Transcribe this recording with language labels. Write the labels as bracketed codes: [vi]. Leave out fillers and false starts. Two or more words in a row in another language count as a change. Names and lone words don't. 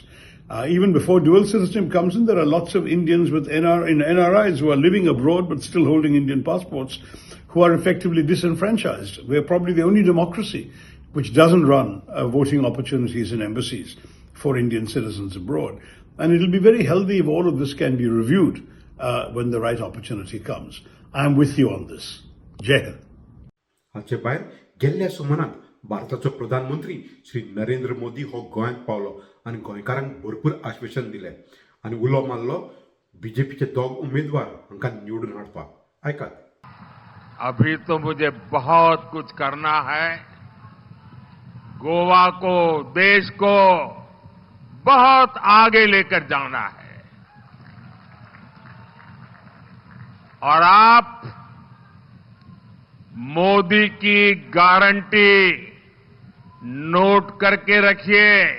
[en] Even before dual citizenship comes in, there are lots of Indians with NRIs who are living abroad but still holding Indian passports who are effectively disenfranchised. We're probably the only democracy which doesn't run voting opportunities in embassies for Indian citizens abroad. And it'll be very healthy if all of this can be reviewed when the right opportunity comes. I'm with you on this. Jai Hind. [kok] हाचे भायर गेल्ल्या सुमाराक भारताचो प्रधानमंत्री श्री नरेंद्र मोदी हो गोंयांत पावलो आनी गोंयकारांक भरपूर आश्वासन दिलें आनी उलो मारलो बीजेपीचे दोग उमेदवार हांकां निवडून हाडपाक. आयकात. [hi] अभी तो मुझे बहुत कुछ करना है. गोवा को, देश को बहुत आगे लेकर जाना है. और आप मोदी की गारंटी नोट करके रखिए.